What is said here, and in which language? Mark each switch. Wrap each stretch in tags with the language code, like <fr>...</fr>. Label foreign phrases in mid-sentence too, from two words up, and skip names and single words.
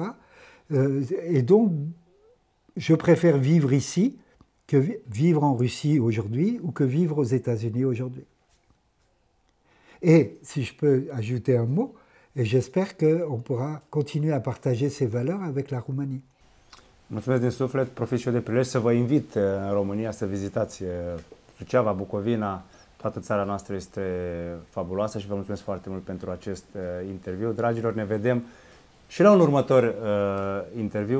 <fr>Et donc, je préfère vivre ici que vivre en Russie aujourd'hui ou que vivre aux États-Unis aujourd'hui. Et, si je peux ajouter un mot, et j'espère qu'on pourra continuer à partager ces valeurs avec la Roumanie.</fr> <ro>Mulțumesc din suflet, profit și eu de prilej să vă invit în România să vizitați Suceava, Bucovina. Toată țara noastră este fabuloasă și vă mulțumesc foarte mult pentru acest interviu. Dragilor, ne vedem și la un următor interviu.</ro>